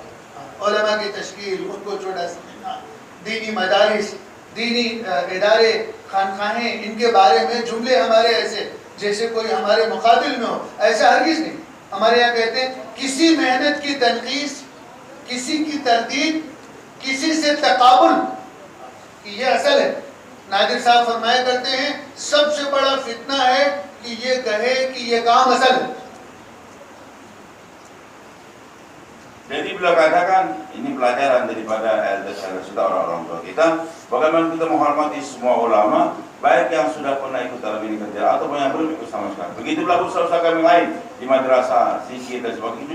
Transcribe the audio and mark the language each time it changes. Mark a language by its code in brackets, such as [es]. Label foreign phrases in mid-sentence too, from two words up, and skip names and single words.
[hi] उलमा की तश्कील, उनको छोटा समझना, दीनी मदारिस, दीनी इदारे, खानकाहें, इनके बारे में जुमले हमारे ऐसे जैसे कोई हमारे मुकाबिल में हो, ऐसा हरगिज़ नहीं। हमारे यहाँ कहते हैं किसी मेहनत की तनकीस, किसी की तरदीद, किसी से तकाबुल, ये असल है। नादिर साहब फरमाया करते हैं सबसे बड़ा फितना है कि ये कहे कि ये काम असल है। [id] Jadi beliau katakan ini pelajaran daripada elders orang-orang tua kita, bagaimana kita menghormati semua ulama, baik yang sudah pernah ikut dalam ini kerja atau yang belum ikut sama sekali. Begitu pula usaha-usaha kami lain di madrasah, zikir dan sebagainya.